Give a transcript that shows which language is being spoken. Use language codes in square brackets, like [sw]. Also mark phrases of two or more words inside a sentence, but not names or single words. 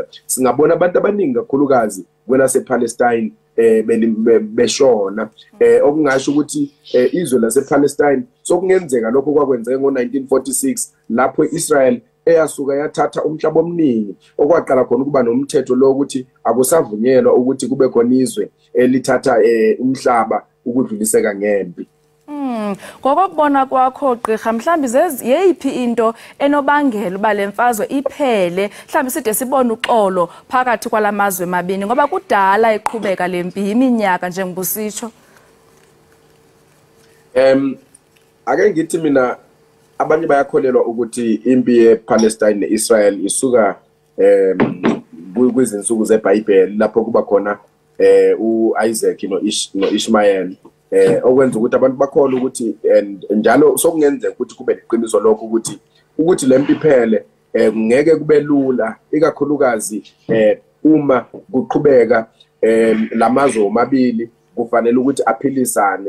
[zu] Singabona abantu abaningi kakhulukazi kwelase-Palestine beshona, okungasho ukuthi izwe lase-Palestine sokungenzeka lokho kwakwenzeka ngo-1946 lapho i-Israel eyasuka yathatha umhlaba omningi, okwaqala khona ukuba nomthetho lo ukuthi akusavunyelwa ukuthi kube khona izwe elithatha umhlaba ukudluliseka ngempi. [xh] Ngokubona kwakho gqirha, mhlambi yeyiphi into enobangela uba le mfazwe iphele, mhlambi side sibone uxolo phakathi kwalamazwe mabini ngoba kudala iqhubeka lempi iminyaka njengobusitsho? [zu] Ake ngithi mina abanye bayakholelwa ukuthi impi yePalestine neIsrael isuka kwizinsuku zeBhayibheli lapho kuba khona uIsaac noIshmael, okwenza ukuthi abantu bakholwa ukuthi njalo sokungenzeka ukuthi kube liqiniso lokho ukuthi lempi iphele ngeke kube lula, ikakhulukazi uma kuqhubeka lamazwe omabili kufanele ukuthi aphilisane.